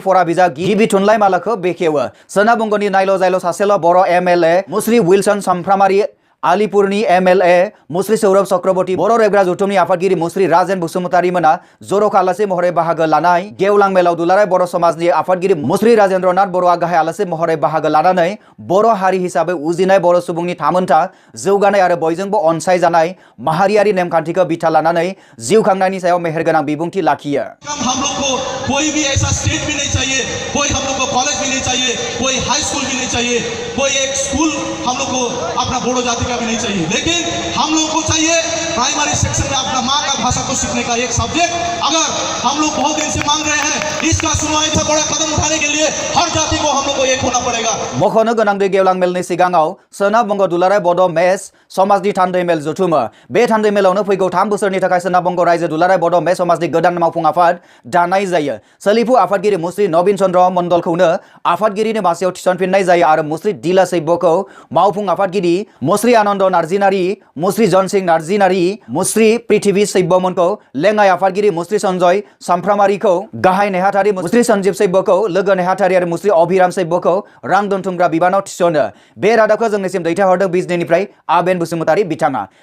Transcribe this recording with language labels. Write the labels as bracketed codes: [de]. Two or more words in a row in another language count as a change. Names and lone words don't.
[brx] फरा बिजाब गिबि थुनलाइ मालाखौ बेखेवो सोनाब बंगनि नायल' जायल' सासेल' बर' एमएलए मुस्रि विल्सन सामफ्रामारि आलिपुरनि एमएलए मुस्रि सौरभ चक्रवर्ती बर' रेबग्रा जथुमनि आफादगिरि मुस्रि राजेन बसुमतारी मोना जर'खा आलासि महरै बाहागो लानाय गेवलां मेलाव दुलाराय बर' समाजनि आफादगिरि मुस्रि राजेन्द्रनाथ बर'आ गाहाय आलासि महरै बाहागो लानानै बर' हारि हिसाबै उजिनाय बर' सुबुंनि थामोनथा जौगानाय आरो बयजोंबो अनसायजानाय माहारियारि नेमखान्थिखौ बिथा लानानै जिउ खांनायनि सायाव मेहेरगोनां बिबुंथि लाखियो [hi] हम लोग को कोई भी ऐसा स्टेट भी नहीं चाहिए कोई हम लोग को कॉलेज भी नहीं चाहिए कोई [en] high school [hi] भी नहीं चाहिए कोई एक स्कूल हम लोग को अपना बोडो जाति का भी नहीं चाहिए लेकिन हम लोग को चाहिए [en] primary section [hi] में अपना माँ का भाषा को सीखने का एक सब्जेक्ट अगर हम लोग बहुत दिन से मांग रहे हैं इसका सुनवाई से बड़ा कदम उठाने के लिए हर जाति को हम लोग को एक होना पड़ेगा [brx] मख'नो गोनांदि गेवलां मेलनि सिगाङाव सोनाब बंग दुलाराय बड' मेस समाजनि थान्दै मेल जथुमो बे थान्दै मेलावनो फैगौ 3 बोसोरनि थाखाय सोनाब बंग रायजो दुलाराय बड' मेस समाजनि गोदान मावफुं आफाद दानाय जायो सोलिफु आफादगिरि मुस्रि नवीन चन्द्र मण्डलखौनो आफादगिरिनि मासियाव थिसनफिननाय जायो आरो मुस्रि दिला सैब्यखौ मावफुं आफादगिरि मुस्रि आनन्द नार्जिनारी मुस्रि जनसिं नार्जिनारी मुस्रि पृथ्वी सैब्यमोनखौ लेङाइ आफादगिरि मुस्रि सन्जय सामफ्रामारिखौ गाहाय नेहाथारि मुस्रि सन्जीब सैब्यखौ लोगो नेहाथारि आरो मुस्रि अभिराम सैब्यखौ रां दोनथुमग्रा बिबानाव थिसनो बे रादाबखौ जोंनिसिम दैथायहरदों बिजनीनिफ्राय आबेन बसुमतारी बिथाङा